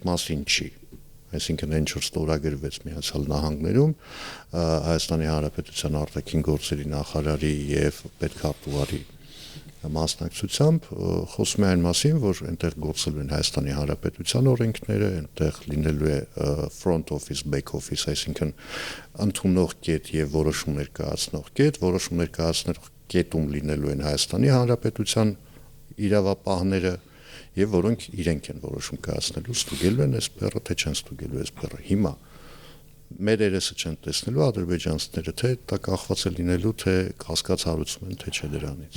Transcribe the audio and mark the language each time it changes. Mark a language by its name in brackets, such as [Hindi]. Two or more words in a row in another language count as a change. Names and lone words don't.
[Armenian] մասին չի։ Այսինքն այն ինչ ստորագրվեց Միացյալ Նահանգներում Հայաստանի Հանրապետության արտաքին գործերի նախարարի եւ պետքարտուղարի մասնակցությամբ խոսում է այն մասին, որ այնտեղ գործելու են Հայաստանի Հանրապետության օրենքները, այնտեղ լինելու է [English] front office, back office, [Armenian] այսինքն ընդունող կետ եւ որոշումներ կայացնող կետ, որոշումներ կայացնող կետում լինելու են Հայաստանի Հանրապետության իրավապահները եւ որոնք իրենք են որոշում կայացնելու, ստուգելու են այս բեռը, թե չեն ստուգելու այս բեռը։ Հիմա մեր երեսը չեն տեսնելու ադրբեջանցիները, թե դա կախված է լինելու, թե կասկած հարուցում են, թե չէ դրանից։